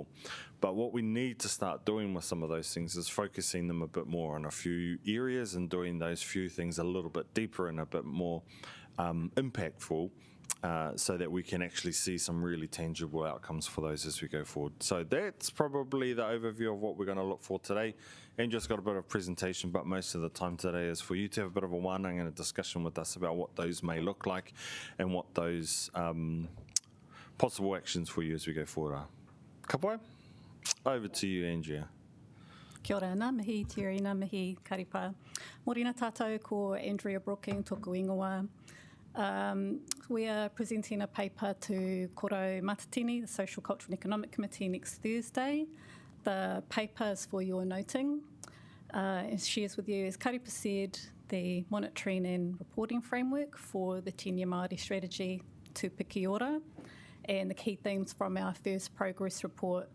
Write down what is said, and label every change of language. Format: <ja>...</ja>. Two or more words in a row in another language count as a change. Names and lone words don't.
<en>But what we need to start doing with some of those things is focusing them a bit more on a few areas and doing those few things a little bit deeper and a bit more impactful, so that we can actually see some really tangible outcomes for those as we go forward. So that's probably the overview of what we're going to look for today. And just got a bit of presentation, but most of the time today is for you to have a bit of a wānanga and a discussion with us about what those may look like and what those possible actions for you as we go forward are.</en> <mi>Ka pai?</mi> <en>Over to you, Andrea.</en> <mi>Kia ora ana, mihi Tirina, mihi Karipa. Morena tātou ko Andrea Brooking, tōku ingoa.</mi> <en>We are presenting a paper to Koro Mātinitini, the Social, Cultural and Economic Committee, next Thursday. The paper is for your noting. It shares with you, as Karipa said, the monitoring and reporting framework for the 10-year Māori strategy Tūpiki ora and the key themes from our first progress report.</en>